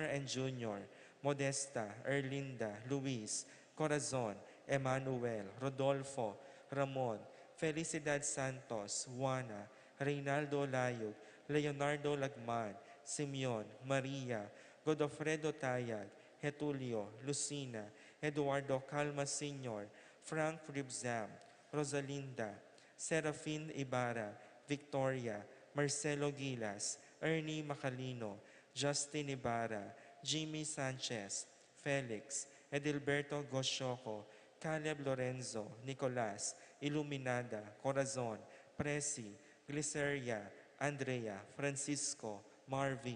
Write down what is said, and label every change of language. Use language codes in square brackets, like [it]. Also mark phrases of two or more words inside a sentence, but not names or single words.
[en] and Jr., Modesta, Erlinda, Luis, Corazon, Emmanuel, Rodolfo, Ramon, Felicidad Santos, Juana, Reynaldo Layog, Leonardo Lagman, Simeon, Maria, Godofredo Tayag, Getulio, Lucina, Eduardo Calma Sr., Frank Ribzam, Rosalinda, Serafin Ibarra, Victoria, Marcelo Gilas, Ernie Macalino, Justin Ibarra, Jimmy Sanchez, Felix, Edilberto Goshoco, Caleb Lorenzo, Nicolas, Iluminada, Corazon, Presi, Gliceria, Andrea, Francisco, Marvin,